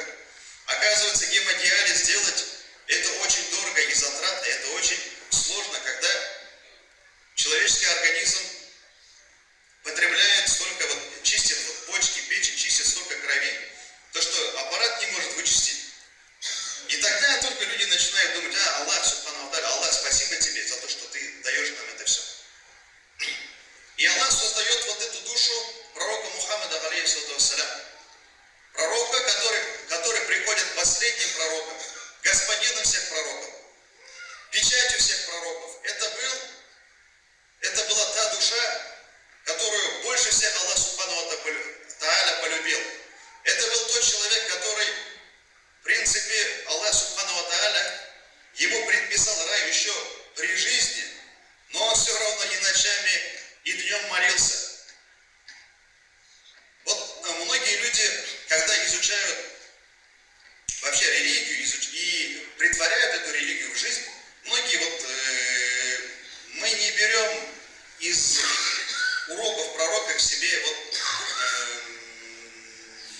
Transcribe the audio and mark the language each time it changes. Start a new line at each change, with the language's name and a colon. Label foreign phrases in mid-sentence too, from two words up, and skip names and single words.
Russian: Оказывается, гемодиализ сделать, это очень дорого и затратно, это очень сложно, когда человеческий организм потребляет столько, вот чистит вот почки, печень, чистит столько крови, то что аппарат не может вычистить. И тогда только люди начинают думать:
Arabic: الله سبحانه وتعالى، الله,
Russian: спасибо тебе за то, что ты даешь нам это все. И Аллах создает вот эту душу пророка Мухаммада
Arabic: عليه الصلاة والسلام.
Russian: Пророка, который приходит последним пророком, господином всех пророков, печатью всех пророков. Это была та душа, которую больше всех
Arabic: الله سبحانه وتعالى
Russian: полюбил. Это был тот человек, который, в принципе,
Arabic: الله سبحانه وتعالى
Russian: ему предписал рай еще при жизни, но он все равно и ночами, и днем молился. Вот многие люди, когда изучают вообще религию и притворяют эту религию в жизнь, многие мы не берем из уроков пророка к себе